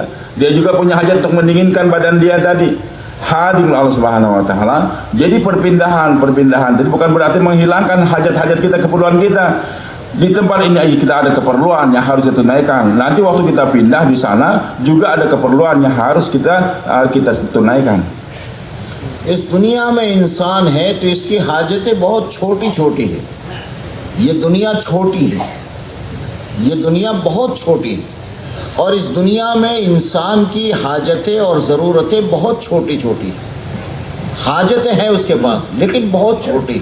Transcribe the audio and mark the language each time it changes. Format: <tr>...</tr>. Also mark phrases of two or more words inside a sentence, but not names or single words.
<ms>Dia juga punya hajat untuk mendinginkan badan dia tadi. Hadir</ms> <ar>الله سبحانه وتعالى.</ar> <ms>Jadi perpindahan. Jadi bukan berarti menghilangkan hajat-hajat kita, keperluan kita. Di tempat ini kita ada keperluan yang harus ditunaikan. Nanti waktu kita pindah di sana juga ada keperluan yang harus kita tunaikan.</ms> <ur>اس دنیا میں انسان ہے تو اس کی حاجتیں بہت چھوٹی چھوٹی ہیں. یہ دنیا چھوٹی ہے, یہ دنیا بہت چھوٹی ہے, اور اس دنیا میں انسان کی حاجتیں اور ضرورتیں بہت چھوٹی چھوٹی ہیں. حاجتیں ہیں اس کے پاس لیکن بہت چھوٹی.</ur>